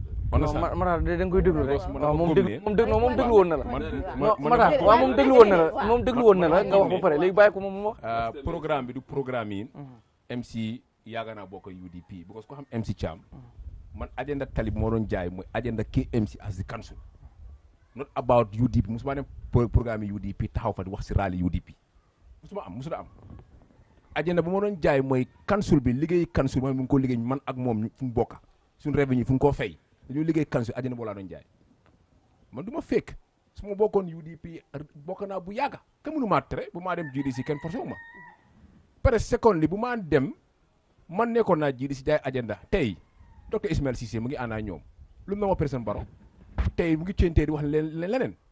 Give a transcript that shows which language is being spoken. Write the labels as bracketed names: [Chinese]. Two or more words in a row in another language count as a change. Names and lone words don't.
[Wolof] Matar da nga koy déglu rek moom déglu woon na la. Matar waaw moom déglu woon na la nga wax ba pare léegi bàyyi ko moom mu wax. programme bi du programme yi. MC yaaga naa bokk UDP because ko xam MC CHAM man agenda Talib moo doon jaay mooy agenda KMC [English] as the council not about UDP [Wolof] musuma dem programme yi UDP taxaw fa di wax si rally UDP musuma am. agenda bu ma doon jaay mooy council bi liggéey council mooy mu ngi ko liggéey man ak moom fu mu bokka suñu revenu fu mu koo fay dañoo liggéey council agenda boo laa doon jaay man du ma fekk su ma bokkoon UDP bokk naa bu yàgga kenn mënu maa tere bu maa dem GDC kenn forcé wu ma pare second li bu maa dem man nekkoon naa GDC jaay agenda tey docteur Ismaël Cissé mu ngi ànd ak ñoom lu mu na ma personne baro tey mu ngi ceentee di wax leneen